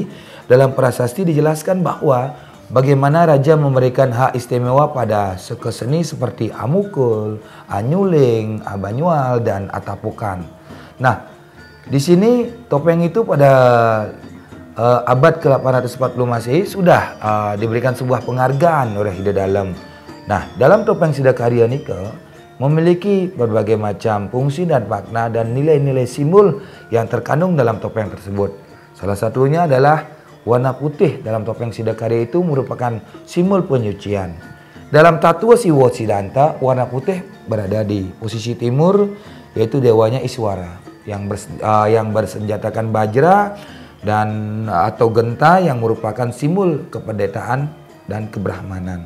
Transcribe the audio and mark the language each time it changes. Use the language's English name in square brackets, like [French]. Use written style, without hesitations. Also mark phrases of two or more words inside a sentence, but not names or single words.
[Indonesian] Dalam prasasti dijelaskan bahwa bagaimana raja memberikan hak istimewa pada seni seperti amukul, anyuling, abanyual, dan atapukan. Nah, di sini topeng itu pada abad ke-840 Masehi sudah diberikan sebuah penghargaan oleh Ida Dalem. Nah, dalam topeng Sidakarya nika memiliki berbagai macam fungsi dan makna dan nilai-nilai simbol yang terkandung dalam topeng tersebut. Salah satunya adalah warna putih dalam topeng Sidakarya itu merupakan simbol penyucian. Dalam tatua Siwa Siddhanta, warna putih berada di posisi timur, yaitu dewanya Iswara yang bersenjatakan bajra dan atau genta yang merupakan simbol kependetaan dan kebrahmanan.